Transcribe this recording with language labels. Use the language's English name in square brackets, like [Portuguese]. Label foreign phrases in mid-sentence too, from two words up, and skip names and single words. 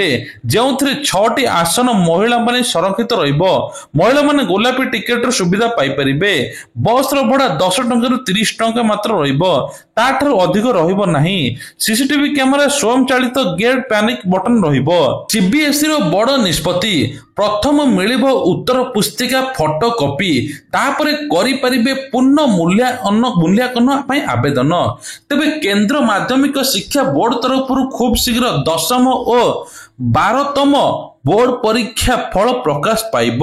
[Odia] ଯେଉଁଥିରେ 6 ଟି ଆସନ ମହିଳା ମାନେ ସଂରକ୍ଷିତ ରହିବ। ମହିଳା ମାନେ ଗୋଲାପୀ ଟିକେଟ ର ସୁବିଧା ପାଇ ପାରିବେ। ବସ ର ଭଡ଼ା 10 ଟଙ୍କା ରୁ 30 ଟଙ୍କା ମାତ୍ର ରହିବ। ତା'ଠାରୁ ଅଧିକ ରହିବ ନାହିଁ। [English] CCTV camera [Odia] ସ୍ୱୟଂ ଚାଳିତ ଗେଟ [English] panic button [Odia] ରହିବ। ସିବିଏସଇ ର ବଡ଼ ନିଷ୍ପତ୍ତି। प्रथम ମିଳିବ ଉତ୍ତର ପୁସ୍ତିକା ଫଟୋ କପି। ତାପରେ କରିପାରିବେ ପୂର୍ଣ୍ଣ ମୂଲ୍ୟାଙ୍କନ ପାଇଁ ଆବେଦନ। ତେବେ କେନ୍ଦ୍ର ମାଧ୍ୟମିକ ଶିକ୍ଷା ବୋର୍ଡ ତରଫରୁ ଖୁବ୍ ଶୀଘ୍ର 10ମ ଓ 12ତମ ବୋର୍ଡ ପରୀକ୍ଷା ଫଳ ପ୍ରକାଶ ପାଇବ।